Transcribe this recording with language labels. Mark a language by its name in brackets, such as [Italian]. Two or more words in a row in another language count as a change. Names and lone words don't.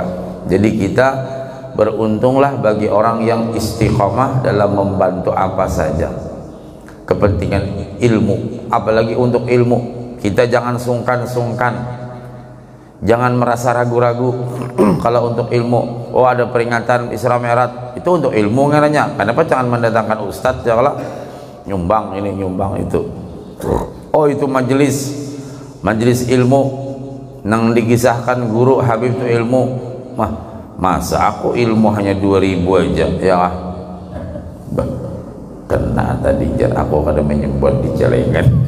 [Indonesian] Jadi kita beruntunglah bagi orang yang istiqomah dalam membantu apa saja kepentingan ilmu, apalagi untuk ilmu. Kita jangan sungkan-sungkan, jangan merasa ragu-ragu. Kalau untuk ilmu, oh ada peringatan Isra Mi'raj, itu untuk ilmu ngaranya. Kenapa jangan mendatangkan ustadz ya, kalau nyumbang ini nyumbang itu. [Banjar] Oh itu majelis ilmu nang dikisahkan guru Habib itu ilmu. Masa aku ilmu hanya 2000 aja ya. Kena tadi jar aku kada menyebut di celengan.